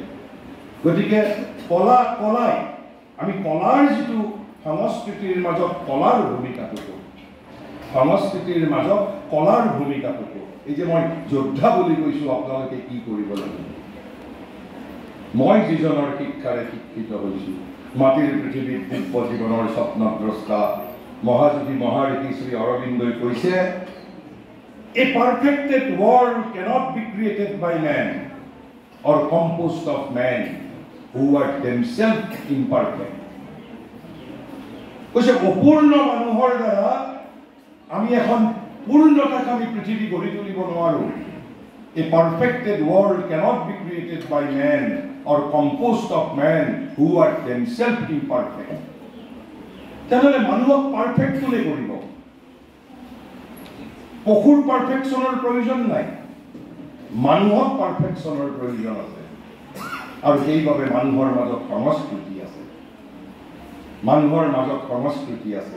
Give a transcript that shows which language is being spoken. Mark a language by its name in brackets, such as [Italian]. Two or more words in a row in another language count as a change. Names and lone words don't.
[Assamese] গতিকে কলাই আমি কলাৰ যিটো সংস্কৃতিৰ মাজত কলাৰ ভূমিকাটো কৰোঁ, সংস্কৃতিৰ মাজত কলাৰ ভূমিকাটো কৰোঁ। এই যে মই যোদ্ধা বুলি কৈছোঁ, আপোনালোকে কি কৰিব লাগিব? মই যিজনৰ শিক্ষাৰে শিক্ষিত হৈছোঁ, মাটিৰ পৃথিৱীত দিব্য জীৱনৰ স্বপ্নদ্ৰষ্টা মহাযোগী মহাঋষি শ্ৰী অৰবিন্দই কৈছে, [English] a perfected world cannot be created by man or composed of men who are themselves imperfect. [Assamese] কৈছে অপূৰ্ণ মানুহৰ দ্বাৰা আমি এখন পূৰ্ণতাকামী পৃথিৱী গঢ়ি তুলিব নোৱাৰোঁ। [English] A perfected world cannot be created by man or composed of men who are themselves imperfect. [Assamese] তেনেহ'লে মানুহক পাৰফেক্ট কোনে কৰিব? পশুৰ পাৰফেকশ্যনৰ প্ৰয়োজন নাই, মানুহক পাৰফেকশ্যনৰ প্ৰয়োজন আছে। আৰু সেইবাবে মানুহৰ মাজত সংস্কৃতি আছে, মানুহৰ মাজত সংস্কৃতি আছে।